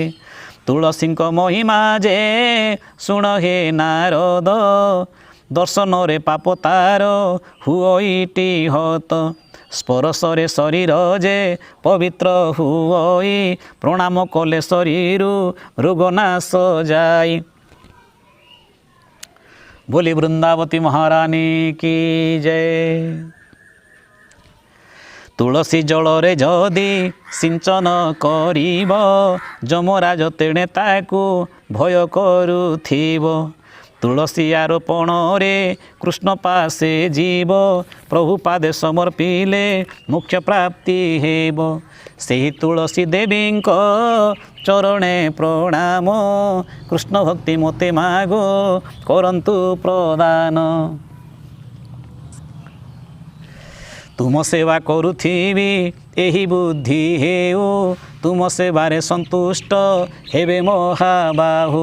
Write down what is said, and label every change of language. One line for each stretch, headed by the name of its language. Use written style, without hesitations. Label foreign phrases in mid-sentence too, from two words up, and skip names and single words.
Odia: ତୁଳସୀଙ୍କ ମହିମା ଯେ ଶୁଣ ହେ ନାରଦ, ଦର୍ଶନରେ ପାପ ତାର ହୁଅଇଟି ହତ। ସ୍ପର୍ଶରେ ଶରୀର ଯେ ପବିତ୍ର ହୁଅଇ, ପ୍ରଣାମ କଲେ ଶରୀରୁ ରୋଗ ନାଶ ଯାଇ।
Hindi: बोली वृंदावती महारानी की जय।
Odia: ତୁଳସୀ ଜଳରେ ଯଦି ସିଞ୍ଚନ କରିବ, ଯମରାଜ ତେଣେ ତାକୁ ଭୟ କରୁଥିବ। ତୁଳସୀ ଆରୋପଣ ରେ କୃଷ୍ଣ ପାଶେ ଜୀବ, ପ୍ରଭୁ ପାଦେ ସମର୍ପିଲେ ମୁଖ୍ୟ ପ୍ରାପ୍ତି ହେବ। ସେହି ତୁଳସୀ ଦେବୀଙ୍କ ଚରଣେ ପ୍ରଣାମ, କୃଷ୍ଣ ଭକ୍ତି ମୋତେ ମାଗ କରନ୍ତୁ ପ୍ରଦାନ। ତୁମ ସେବା କରୁଥିବି ଏହି ବୁଦ୍ଧି ହେଉ, ତୁମ ସେବାରେ ସନ୍ତୁଷ୍ଟ ହେବେ ମହାବାହୁ।